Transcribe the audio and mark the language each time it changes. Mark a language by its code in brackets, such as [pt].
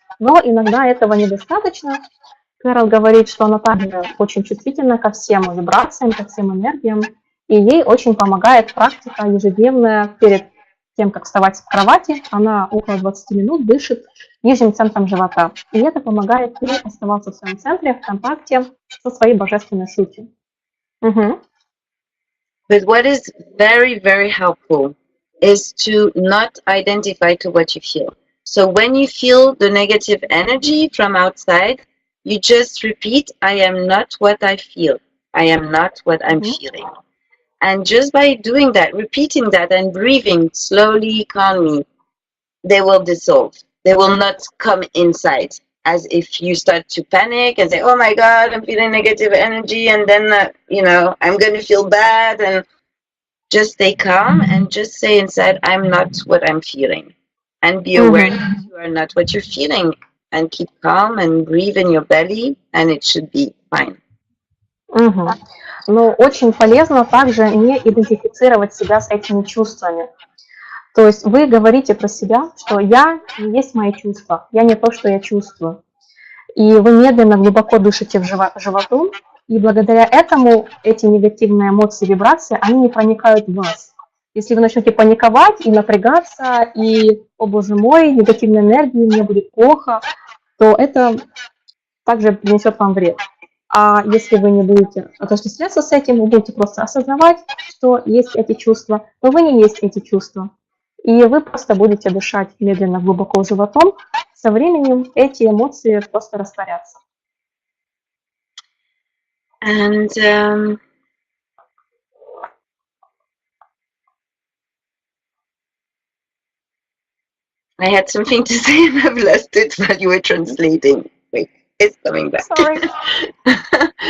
[ru] Но иногда этого недостаточно. Керол говорит, что она также очень чувствительна ко всем вибрациям, ко всем энергиям, и ей очень помогает практика ежедневная перед тем, как вставать с кровати. Она около 20 минут дышит нижним центром живота, и это помогает ей оставаться в своем центре, в контакте со своей божественной сутью. [en] But what is very, very helpful is to not identify to what you feel. So when you feel the negative energy from outside, you just repeat, I am not what I feel. I am not what I'm feeling. And just by doing that, repeating that and breathing slowly, calmly, they will dissolve. They will not come inside. As if you start to panic and say, oh my God, I'm feeling negative energy, and then, I'm going to feel bad. And just stay calm and just say inside, I'm not what I'm feeling. And be aware that you are not what you're feeling. And keep calm and breathe in your belly, and it should be fine. [ru] Но очень полезно также не идентифицировать себя с этими чувствами. То есть вы говорите про себя, что я не есть мои чувства, я не то, что я чувствую. И вы медленно, глубоко дышите в животу, и благодаря этому эти негативные эмоции, вибрации, они не проникают в вас. Если вы начнете паниковать и напрягаться, и, о боже мой, негативной энергии, мне будет плохо, то это также принесет вам вред. А если вы не будете отождествляться с этим, вы будете просто осознавать, что есть эти чувства, но вы не есть эти чувства. И вы просто будете дышать медленно, глубоко животом. Со временем эти эмоции просто растворятся. [en] And I had something to say and I've lost it while you were translating. Wait, it's coming back. Sorry.